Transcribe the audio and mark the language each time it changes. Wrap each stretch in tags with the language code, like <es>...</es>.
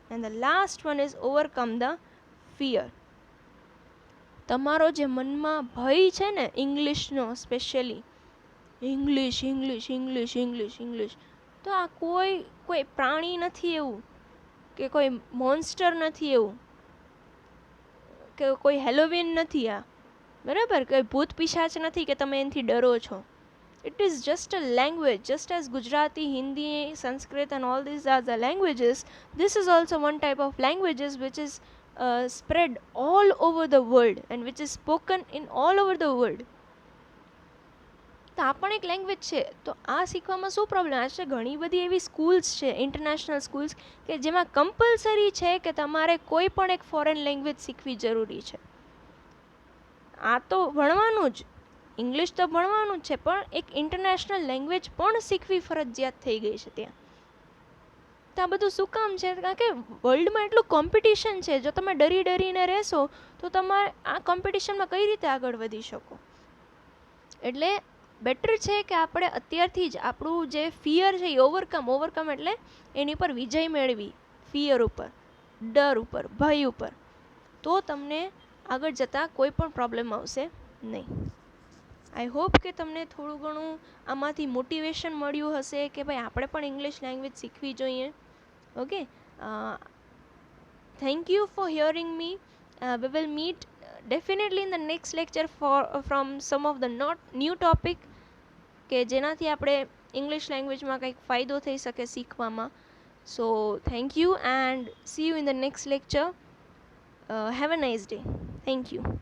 <en>And the last one is overcome the fear.</en> <gu>તમારો જે મનમાં ભય છે ને ઇંગ્લિશનો, specially English English English English English, તો આ કોઈ પ્રાણી નથી એવું, કે કોઈ મોન્સ્ટર નથી એવું, કે કોઈ હેલોવીન નથી આ, બરાબર? કોઈ ભૂત પિશાચ નથી કે તમે એનાથી ડરો છો.</gu> <en>It is just a language, just as Gujarati, Hindi, Sanskrit and all these are the languages. This is also one type of languages which is spread all over the world and which is spoken in all over the world.</en> <gu>તો આ પણ એક language છે. તો આ શીખવામાં શું problem? આજે ઘણી બધી એવી સ્કૂલ્સ છે, ઇન્ટરનેશનલ સ્કૂલ્સ, કે જેમાં કમ્પલસરી છે કે તમારે કોઈ પણ એક ફોરેન લેંગ્વેજ શીખવી જરૂરી છે. આ તો ભણવાનું જ, ઇંગ્લિશ તો ભણવાનું જ છે, પણ એક ઇન્ટરનેશનલ લેંગ્વેજ પણ શીખવી ફરજિયાત થઈ ગઈ છે ત્યાં. તો આ બધું શું કામ છે? કારણ કે વર્લ્ડમાં એટલું કોમ્પિટિશન છે. જો તમે ડરીને રહેશો તો તમારે આ કોમ્પિટિશનમાં કઈ રીતે આગળ વધી શકો? એટલે બેટર છે કે આપણે અત્યારથી જ આપણું જે ફિયર છે એ ઓવરકમ એટલે એની પર વિજય મેળવી, ફિયર ઉપર, ડર ઉપર, ભય ઉપર, તો તમને આગળ જતાં કોઈ પણ પ્રોબ્લેમ આવશે નહીં.</gu> <en>I hope</en> <gu>કે તમને થોડું ઘણું આમાંથી મોટિવેશન મળ્યું હશે કે ભાઈ આપણે પણ ઇંગ્લિશ લેંગ્વેજ શીખવી જોઈએ.</gu> <en>Okay, thank you for hearing me. We will meet definitely in the next lecture from some of the new topic,</en> <gu>કે જેનાથી આપણે ઇંગ્લિશ લેંગ્વેજમાં કંઈક ફાયદો થઈ શકે શીખવામાં.</gu> <en>So thank you and see you in the next lecture. Have a nice day. Thank you.</en>